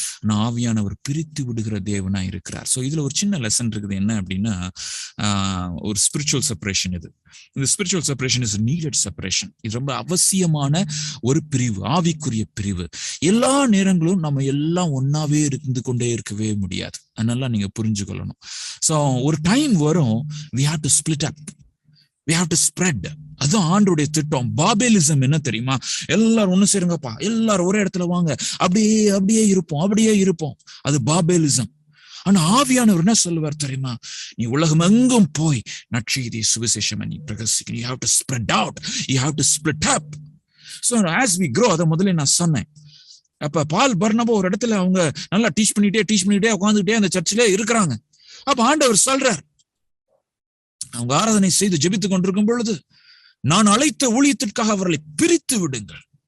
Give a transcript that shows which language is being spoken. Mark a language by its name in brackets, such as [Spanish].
[Tamil] நான் ஆவியானவர் பிரித்து விடுகிற தேவனா இருக்கிறார். சோ இதுல ஒரு சின்ன லெசன் இருக்குது. என்ன அப்படின்னா, ஒரு ஸ்பிரிச்சுவல் செப்பரேஷன். இந்த [English] Spiritual separation is needed separation. [Tamil] இது ரொம்ப அவசியமான ஒரு பிரிவு, ஆவிக்குரிய பிரிவு. எல்லா நேரங்களும் நம்ம எல்லாம் ஒன்னாவே இருந்து கொண்டே இருக்கவே முடியாது. அதனால நீங்க புரிஞ்சுக்கொள்ளணும். சோ ஒரு டைம் வரும், [English] we have to split up, we have to spread. [Tamil] அதுதான் ஆண்டோடைய திட்டம். பாபேலிசம் என்ன தெரியுமா, எல்லாரும் ஒண்ணு சேருங்கப்பா, எல்லாரும் ஒரே இடத்துல வாங்க, அப்படியே இருப்போம். அது பாபேலிசம். ஆனா ஆவியானவர் என்ன சொல்லுவார் தெரியுமா, நீ உலகம் எங்கும் போய் நற்செய்தி சுவிசேஷம் நீ பிரகசிக்க. [English] you have to spread out, you have to split up. So as we grow, [Tamil] அத முதல்ல நான் சொன்னேன். அப்ப பால் பர்னபா ஒரு இடத்துல அவங்க நல்லா டீச் பண்ணிட்டே உட்காந்துக்கிட்டே அந்த சர்ச்சிலே இருக்கிறாங்க. அப்ப ஆண்டவர் சொல்றார், அவங்க ஆராதனை செய்து ஜெபித்துக் கொண்டிருக்கும் பொழுது, நான் அழைத்த ஊழியத்திற்காக அவர்களை பிரித்து விடுங்கள்.